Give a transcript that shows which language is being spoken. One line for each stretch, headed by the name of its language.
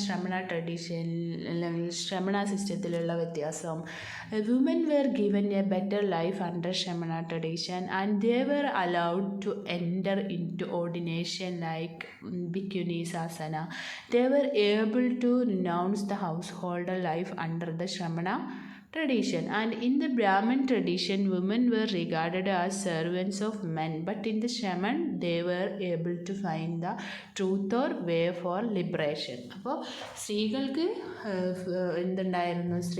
Malayalam: ശ്രമണ tradition അല്ലെങ്കിൽ ശ്രമണ സിസ്റ്റത്തിലുള്ള വ്യത്യാസം.
English: Women were given a better life under Shramana tradition, and they were allowed to enter into ordination like bhikkhuni sasana. They were able to renounce the householder life under the Shramana tradition. And in the Brahmin tradition, women were regarded as servants of men, but in the Shaman they were able to find the truth or way for liberation.
Malayalam: അപ്പോൾ സ്ത്രീകൾക്ക് എന്തുണ്ടായിരുന്നു?